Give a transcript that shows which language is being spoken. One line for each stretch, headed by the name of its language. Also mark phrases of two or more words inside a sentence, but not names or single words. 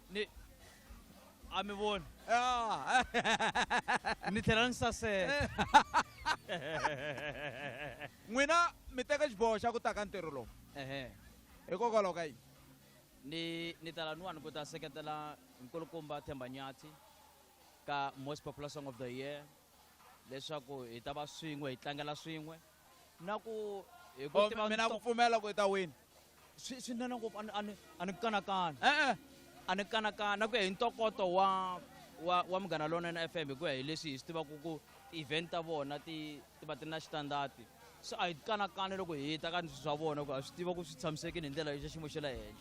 Tsonga: a mi voni ni tlhela ni saseka n'wina mi teka xiboho xa ku ta ka ntirho lowu hikokwalaho ka yini ni tala niwani ku ta seketela nkulukumba Themba Nyati ka
English: most popular song of the year
Tsonga: leswaku hi ta va swin'we hi tlangela swin'we na ku mina ku pfumela ku hi ta wina swinene ngopfu a ni kanakana a ni kanakana ku ya hi ntokoto wa Munghana Lonene FM hi ku ya hi leswi hi swi tivaka ku event ta vona ti va ti na xitandati so a hi kanakani loko hi ta ka swa vona ku a swi tiva ku swi tshamisekile hi ndlela ya xiyimo xa le henhla